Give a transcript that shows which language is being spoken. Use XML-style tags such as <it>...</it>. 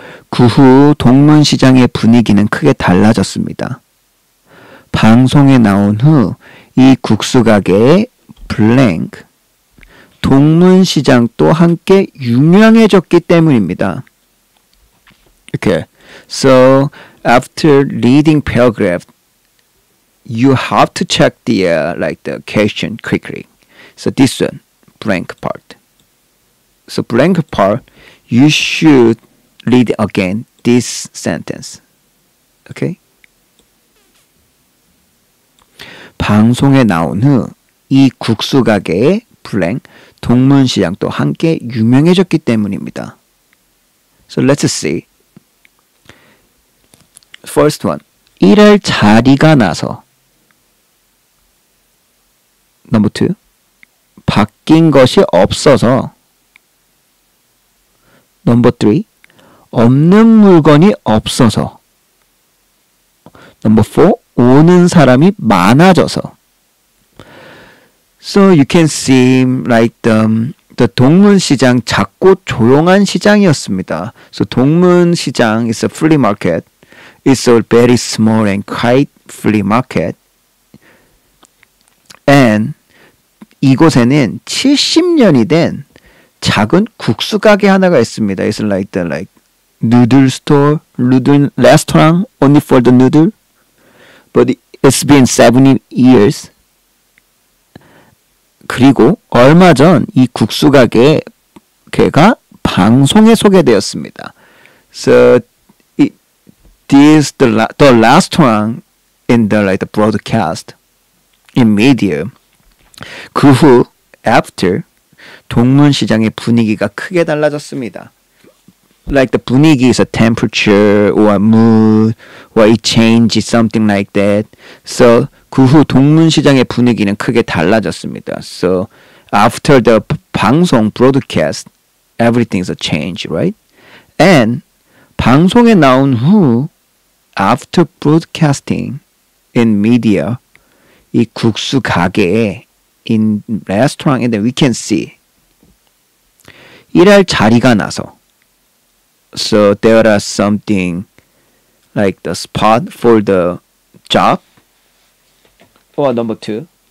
<ko>그 후 동문시장의 분위기는 크게 달라졌습니다. 방송에 나온 후 이 국수 가게의 블랭크 동문시장도 함께 유명해졌기 때문입니다.</ko> <en>Okay, so after reading paragraph, you have to check the like the question quickly. So this one, blank part. So blank part, you should read again this sentence. Okay?</en> <ko>방송에 나온 후 이 국수 가게의 블랭 동문시장도 함께 유명해졌기 때문입니다.</ko> <en>So let's see. First one.</en> <ko>일할 자리가 나서. Number 2. 바뀐 것이 없어서. Number 3. 없는 물건이 없어서.</ko> <en>Number 4.</en> <ko>오는 사람이 많아져서.</ko> <en>So you can see like the 동문시장</en> <ko>작고 조용한 시장이었습니다.</ko> <en>So 동문시장 is a flea market. It's a very small and quiet flea market.</en> <ko>And 이곳에는 70년이 된 작은 국수 가게 하나가 있습니다.</ko> <en>It's like the noodle store, noodle restaurant only for the noodle. But it's been 70 years.</en> <ko>그리고 얼마 전 이 국수 가게가 방송에 소개되었습니다.</ko> <en>So this the restaurant in the like the broadcast in media.</en> <ko>그 후 after 동문 시장의 분위기가 크게 달라졌습니다.</ko> <en>Like the 분위기 is a temperature or a mood or it changes something like that.</en> <ko>So 그 후 동문 시장의 분위기는 크게 달라졌습니다.</ko> <en>So after the 방송 broadcast, everything's a change, right? And 방송에 나온 후 after broadcasting in media,</en> <ko>이 국수 가게에</ko> <en>in restaurant and then we can see</en> <ko>일할 자리가 나서</ko> <en>so there are something like the spot for the job or number two</en>